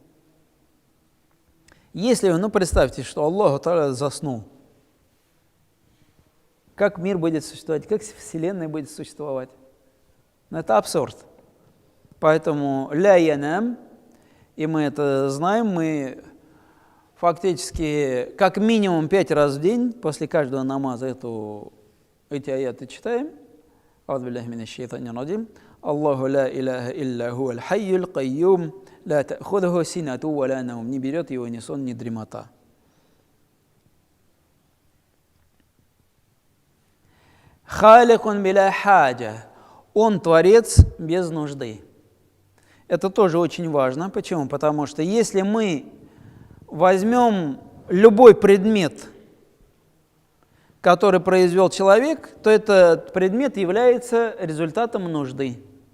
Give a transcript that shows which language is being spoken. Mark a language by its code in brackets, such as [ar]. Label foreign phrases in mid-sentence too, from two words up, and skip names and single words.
[ru] Если вы, представьте, что Аллах Та'аля заснул, как мир будет существовать, как Вселенная будет существовать? Это абсурд. Поэтому [ar] لا ينام, [ru] и мы это знаем, мы фактически как минимум 5 раз в день после каждого намаза эти аяты читаем. [ar] أعوذ بالله من الشيطان الرجيم. الله لا إله إلا هو الحي القيوم، لا تأخذه سنة ولا نوم. [ru] Не берет его ни сон, ни дремота. [ar] خالق بلا حاجة. [ru] Он творец без нужды. Это тоже очень важно. Почему? Потому что если мы возьмем любой предмет, который произвел человек, то этот предмет является результатом нужды.